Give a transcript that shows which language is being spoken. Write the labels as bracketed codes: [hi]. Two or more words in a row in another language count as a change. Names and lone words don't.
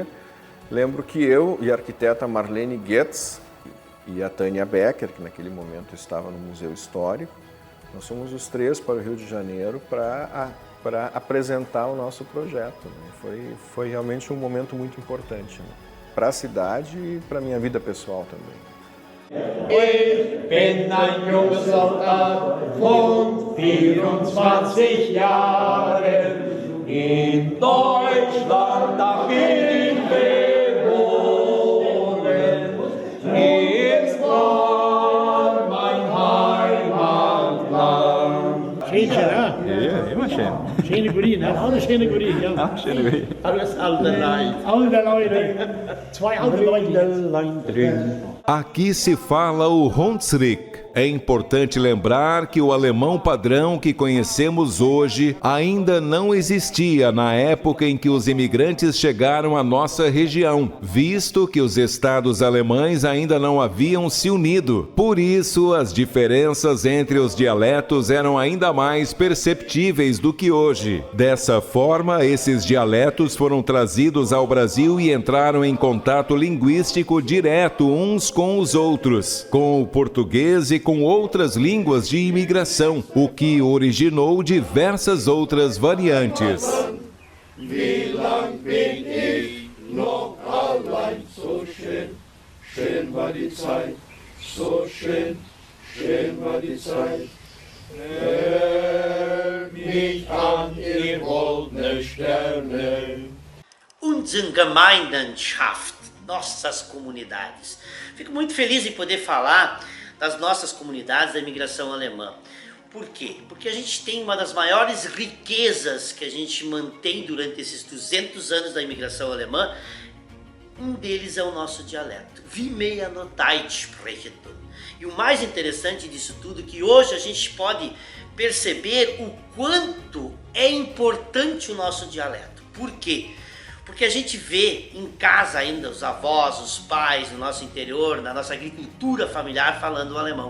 [pt] Lembro que eu e a arquiteta Marlene Goetz e a Tânia Becker, que naquele momento estava no Museu Histórico, nós fomos os três para o Rio de Janeiro para apresentar o nosso projeto, né? Foi realmente um momento muito importante, né? Para a cidade e para a minha vida pessoal também. [de] Ich bin ein junger Soldat von 24 Jahren. In Deutschland, da bin ich geboren. Ist war mein Heimatland. Schön, ja? Ja, immer schön. Schöne Guri, ne? Alle schöne Guri, ja. Ach, schöne Guri. Alles alte Leute. Alte Leute. Zwei alte Leute. [pt] Aqui se fala o Hunsrück. É importante lembrar que o alemão padrão que conhecemos hoje ainda não existia na época em que os imigrantes chegaram à nossa região, visto que os estados alemães ainda não haviam se unido. Por isso, as diferenças entre os dialetos eram ainda mais perceptíveis do que hoje. Dessa forma, esses dialetos foram trazidos ao Brasil e entraram em contato linguístico direto uns com os outros, com o português e com outras línguas de imigração, o que originou diversas outras variantes. [de] Wie lang bin ich noch allein, so schön, schön war die Zeit, so schön, schön war die Zeit. Mich an die goldenen Sterne. Unsere Gemeinschaft, [pt] nossas comunidades. Fico muito feliz em poder falar das nossas comunidades da imigração alemã. Por quê? Porque a gente tem uma das maiores riquezas que a gente mantém durante esses 200 anos da imigração alemã. Um deles é o nosso dialeto. [de] Wie mehr Notait sprechen. [pt] E o mais interessante disso tudo é que hoje a gente pode perceber o quanto é importante o nosso dialeto. Por quê? Porque a gente vê em casa ainda os avós, os pais, no nosso interior, na nossa agricultura familiar falando o alemão.